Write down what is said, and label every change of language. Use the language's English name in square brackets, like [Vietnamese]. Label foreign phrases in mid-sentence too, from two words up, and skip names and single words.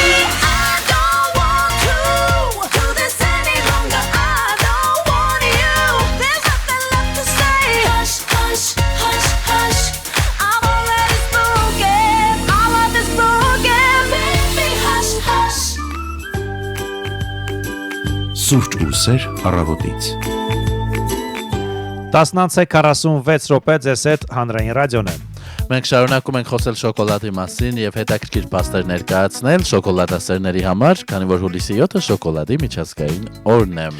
[English] I don't want to do this any longer. I don't want you. There's nothing left to say. Hush, hush, hush, hush. I'm already spoken. All of this broken, baby. Hush, hush. [Armenian] Սուրճ ու սեր առավոտից։ 10:46 րոպե ձեզ հետ հանրային ռադիոն է։ Մենք շարունակում ենք խոսել շոկոլադի մասին եւ հետաքրքիր փաստեր ներկայացնել շոկոլադասերների համար, քանի որ հուլիսի 7-ը շոկոլադի միջազգային օրն է։